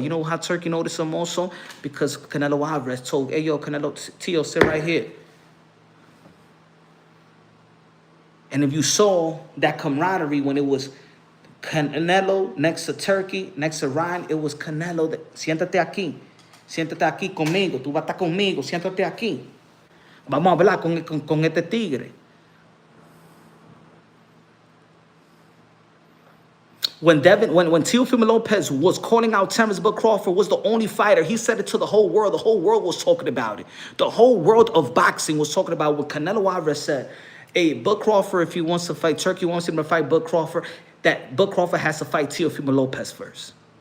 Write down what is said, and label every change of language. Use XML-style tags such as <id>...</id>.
<en>You know how Turkey noticed him also? Because Canelo Alvarez told, hey, Canelo, Tszyu, sit right here. And if you saw that camaraderie when it was Canelo next to Turkey, next to Ryan, it was Canelo.</en> <es>Siéntate aquí conmigo. Tú vas a estar conmigo. Siéntate aquí. Vamos a hablar con este tigre.</es> <en>When Teofimo Lopez was calling out Terrence Bud Crawford was the only fighter, he said it to the whole world. The whole world was talking about it. The whole world of boxing was talking about what Canelo Alvarez said. Hey, Bud Crawford, if he wants to fight Turkey, wants him to fight Bud Crawford, that Bud Crawford has to fight Teofimo Lopez first.</en>